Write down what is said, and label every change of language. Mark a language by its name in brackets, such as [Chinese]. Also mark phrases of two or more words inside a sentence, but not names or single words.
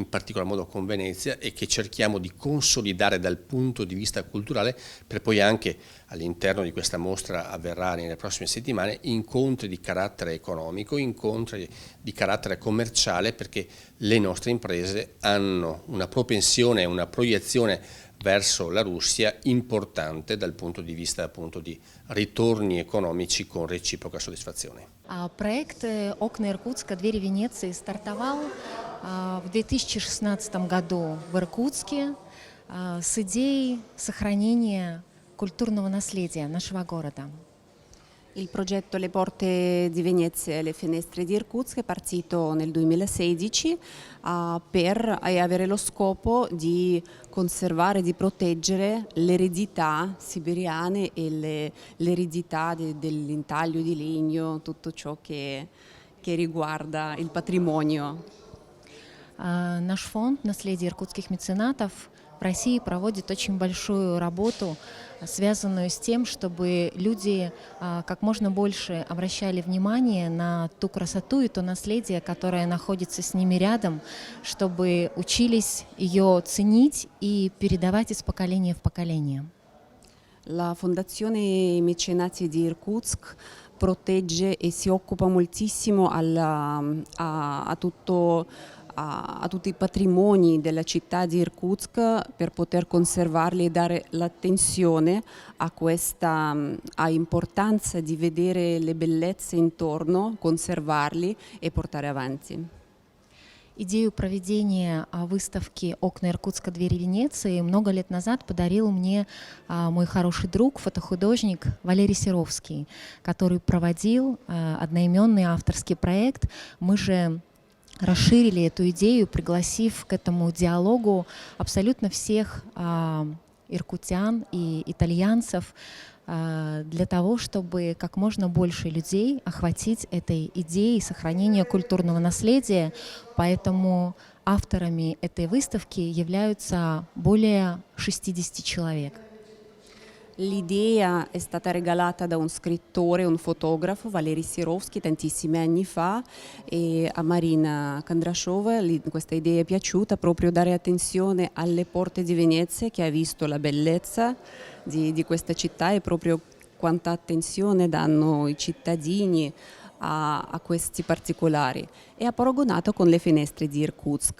[Italian] particolar modo con Venezia, e che cerchiamo di consolidare dal punto di vista culturale, per poi anche all'interno di questa mostra avverrà nelle prossime settimane incontri di carattere economico, incontri di carattere commerciale, perché le nostre imprese hanno una propensione, una proiezione verso la Russia importante dal punto di vista appunto di ritorni economici con reciproca soddisfazione. [Russian] Проект «Окна Иркутска. Двери Венеции» стартовал в 2016 году в Иркутске с идеей сохранения культурного наследия нашего города. [Italian] Il progetto Le Porte di Venezia e le Finestre di Irkutsk è partito nel 2016 per avere lo scopo di conservare, di proteggere l'eredità siberiane e l'eredità dell'intaglio di legno, tutto ciò che riguarda il patrimonio. [Russian] Наш фонд «Наследие иркутских меценатов» в России проводит очень большую работу, связанную с тем, чтобы люди как можно больше обращали внимание на ту красоту и то наследие, которое находится с ними рядом, чтобы учились ее ценить и передавать из поколения в поколение. [Italian] La Fondazione Mecenati di Irkutsk protegge e si occupa moltissimo a tutti i patrimoni della città di Irkutsk per poter conservarli e dare l'attenzione a importanza di vedere le bellezze intorno, conservarli e portare avanti. [Russian] Идею проведения выставки «Окна Иркутска. Двери Венеции» много лет назад подарил мне мой хороший друг, фотохудожник Валерий Серовский, который проводил одноименный авторский проект. Мы же расширили эту идею, пригласив к этому диалогу абсолютно всех иркутян и итальянцев, для того, чтобы как можно больше людей охватить этой идеей сохранения культурного наследия. Поэтому авторами этой выставки являются более 60 человек. [Italian] L'idea è stata regalata da un scrittore, un fotografo, Valery Sirovsky, tantissimi anni fa, e a Marina Kondrashova questa idea è piaciuta, proprio dare attenzione alle porte di Venezia, che ha visto la bellezza di questa città e proprio quanta attenzione danno i cittadini a questi particolari, e ha paragonato con le finestre di Irkutsk.